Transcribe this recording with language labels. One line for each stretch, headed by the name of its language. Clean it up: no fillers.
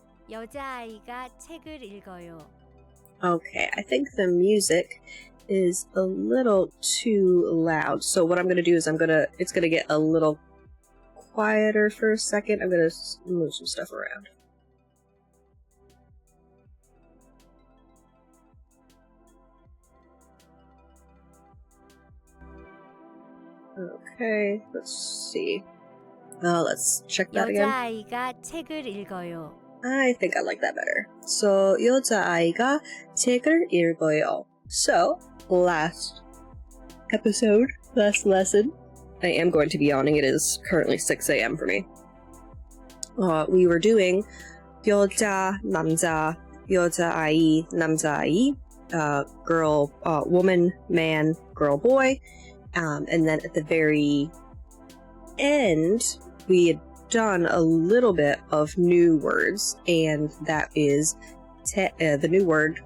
Korean: 여자아이가 책을 읽어요.
English: Okay, I think the music is a little too loud. So what I'm gonna do is it's gonna get a little quieter for a second. I'm gonna move some stuff around. Okay, let's see. Let's check that again.
Korean: 여자아이가 책을 읽어요.
English: I think I like that better.
Korean: So, 여자아이가 책을 읽어요.
English: So, last lesson, I am going to be yawning. It is currently 6 a.m. for me. We were doing
Korean: 여자, 남자, 여자아이, 남자아이,
English: girl, woman, man, girl, boy, and then at the very end, we had done a little bit of new words, and that is the new word.